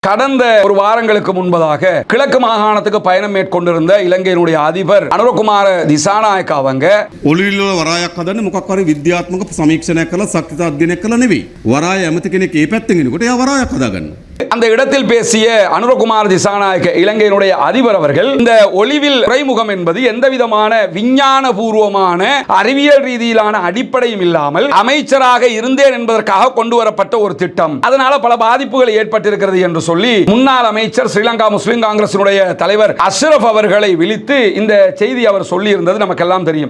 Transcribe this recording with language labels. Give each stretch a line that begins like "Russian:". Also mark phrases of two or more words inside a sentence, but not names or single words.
Tamil: கடந்த ஒரு வாரங்களுக்கு முன்பதாக கிழக்கு மாகாணத்துக்கு பயணம் மேற்கொண்டிருந்த இலங்கையினுடைய அதிபர் அனுரகுமார திசாநாயக்க அவங்க
Sinhala: ඔලිවිල්ල වරායක් හදන්න මොකක් හරි විද්‍යාත්මක සමීක්ෂණයක් කරලා ශක්තිත අධ්‍යයනයක් කරලා නෙවෙයි. වරාය ඇමති කෙනෙක් ඒ පැත්තෙන් එනකොට එයා වරායක් හදාගන්න.
Tamil: அந்த இடத்தில் பேசிய அனுரகுமார திசாநாயக்க இலங்கையினுடைய அதிபர் அவர்கள் இந்த ஒளிவில் துறைமுகம் என்பது எந்த விதமான விஞ்ஞான பூர்வமான அறிவியல் ரீதியிலான அடிப்படையும் இல்லாமல் அமைச்சராக இருந்தேன் என்பதற்காக கொண்டு வரப்பட்ட ஒரு திட்டம், அதனால பல பாதிப்புகள் ஏற்பட்டிருக்கிறது என்று சொல்லி முன்னாள் அமைச்சர் ஸ்ரீலங்கா முஸ்லிம் காங்கிரசினுடைய தலைவர் அஷ்ரப் அவர்களை விழித்து இந்த செய்தி அவர் சொல்லி இருந்தது நமக்கெல்லாம் தெரியும்.